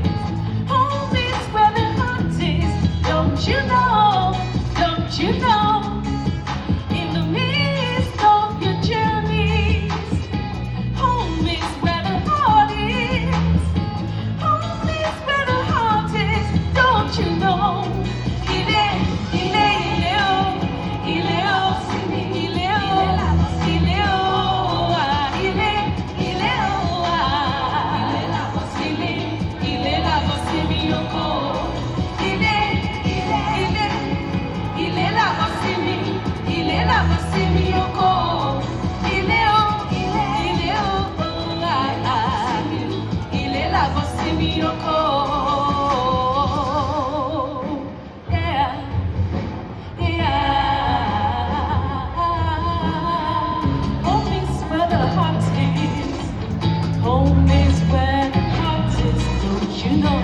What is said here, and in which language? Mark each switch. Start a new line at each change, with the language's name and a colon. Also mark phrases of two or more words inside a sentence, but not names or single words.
English: Home is where the heart is. Don't you know? Don't you know? In the midst of your journeys, home is where the heart is. Home is where the heart is. Don't you know?
Yoruba: Ile, ile, ile, oh, ile, oh, ile, oh, ile, oh, ah, ile, ile, oh, ah, ile
Spanish: la voz,
Yoruba: ile
Spanish: la voz de mi
Yoruba: oko. Ile
Spanish: la voz de mi
Yoruba: oko. Ile oh, ah, ah, ile
Spanish: la voz de mi
Yoruba: oko.
English: Yeah, yeah. Home is where the heart is. Home is where the heart is. Don't you know?